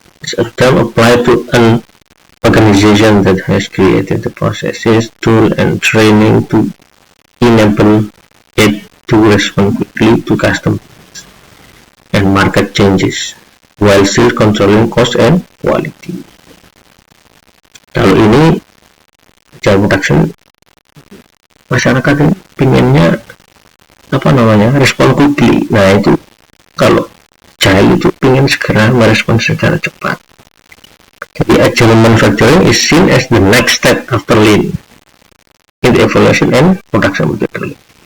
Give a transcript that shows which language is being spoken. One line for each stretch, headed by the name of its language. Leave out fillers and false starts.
English: It's a term applied to an organization that has created the processes, tool, and training to enable it to respond quickly to customer and market changes while still controlling cost and quality.
Indonesian: Kalau ini agile production, masyarakat ini pinginnya respon quickly. Nah, itu kalau agile itu ingin segera merespon secara cepat.
English: Jadi agile manufacturing is seen as the next step after lean in the evaluation and production methodology.